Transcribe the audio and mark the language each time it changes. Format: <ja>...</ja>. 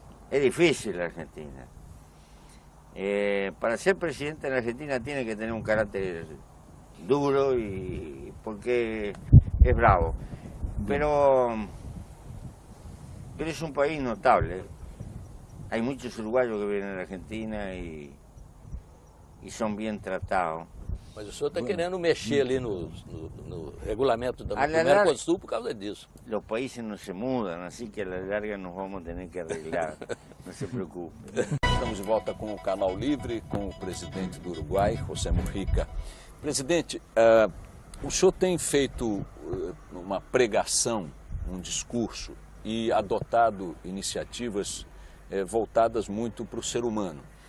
<es>Es difícil la Argentina. Para ser presidente de la Argentina tiene que tener un carácter duro y porque es bravo. Pero es un país notable. Hay muchos uruguayos que vienen a la Argentina y son bien tratados.</es> <pt>Mas o senhor está querendo mexer ali no regulamento do Mercosul por causa disso.</pt> <es>Los países no se mudan, así que a la larga nos vamos a tener que arreglar. No se preocupe.</es> <pt>Estamos de volta com o Canal Livre, com o presidente do Uruguai, José Mujica. Presidente, o senhor tem feito uma pregação, um discurso e adotado iniciativas voltadas muito para o ser humano.</pt>